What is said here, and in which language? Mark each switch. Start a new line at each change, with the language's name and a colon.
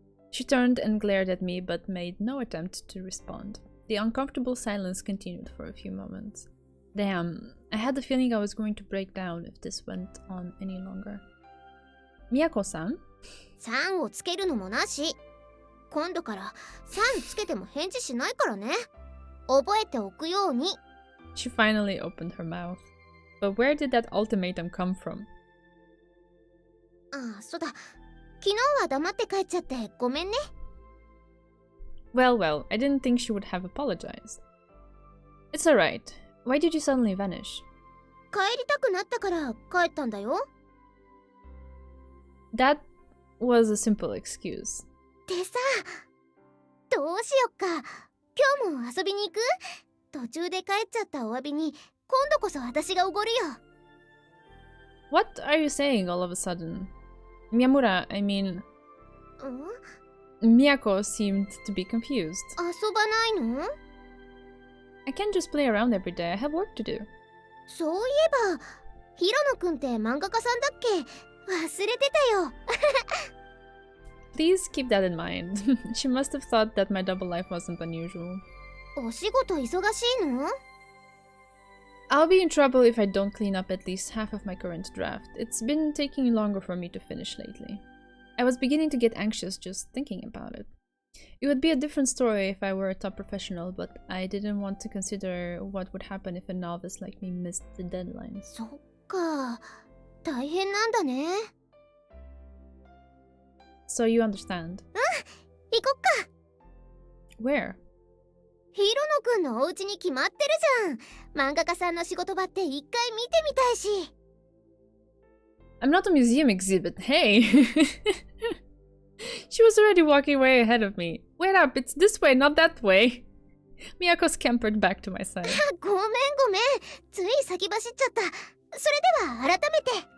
English: She turned and glared at me, but made no attempt to respond. The uncomfortable silence continued for a few moments. Damn, I had the feeling I was going to break down if this went on any longer. Miyako-san?
Japanese: さんをつけるのもなし。今度からさんつけても返事しないからね。覚えておくように。
English: She finally opened her mouth. But where did that ultimatum come from?
Japanese: ああ、そうだ。昨日は黙って帰っちゃってごめんね。
English: Well, well, I didn't think she would have apologized. It's alright. Why did you suddenly vanish?
Japanese: 帰りたくなったから帰ったんだよ。
English: That was a simple excuse.
Japanese: でさ、どうしよっか。今日も遊びに行く？途中で帰っちゃったお詫びに今度こそ私がおごるよ。
English: What are you saying all of a sudden? Miyamura, I mean... うん？ Miyako seemed to be confused.
Japanese: 遊ばないの？
English: I can't just play around every day. I have work to do.
Japanese: そういえば、ヒロノくんって漫画家さんだっけ？忘れてたよ。
English: Please keep that in mind. She must have thought that my double life wasn't unusual.
Japanese: お仕事忙しいの？
English: I'll be in trouble if I don't clean up at least half of my current draft. It's been taking longer for me to finish lately. I was beginning to get anxious just thinking about it. It would be a different story if I were a top professional, but I didn't want to consider what would happen if a novice like me missed the deadlines.
Japanese: そっか、大変なんだね。
English: So you understand?
Japanese: 行こっか。
English: Where?
Japanese: ヒロノくんのお家に決まってるじゃん。漫画家さんの仕事場って一回見てみたいし。
English: I'm not a museum exhibit, hey! She was already walking way ahead of me. Wait up, it's this way, not that way. Miyako scampered back to my side.
Japanese: ごめんごめん。つい先走っちゃった。それでは改めて。